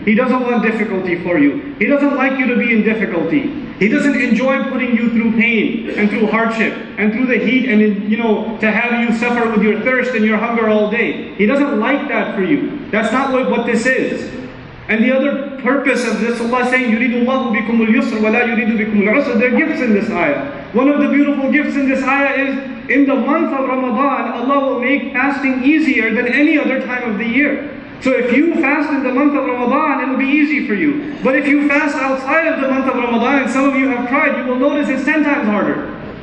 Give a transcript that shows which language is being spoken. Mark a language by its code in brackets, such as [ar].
[en] He doesn't want difficulty for you. He doesn't like you to be in difficulty. He doesn't enjoy putting you through pain and through hardship and through the heat and to have you suffer with your thirst and your hunger all day. He doesn't like that for you. That's not what this is. And the other purpose of this, Allah saying, [ar] يُرِيدُ اللَّهُ بِكُمُ الْيُسْرَ وَلَا يُرِيدُ بِكُمُ الْعُسْرَ. [en] There are gifts in this ayah. One of the beautiful gifts in this ayah is, in the month of Ramadan, Allah will make fasting easier than any other time of the year. So if you fast in the month of Ramadan, it will be easy for you. But if you fast outside of the month of Ramadan, and some of you have tried, you will notice it's 10 times harder.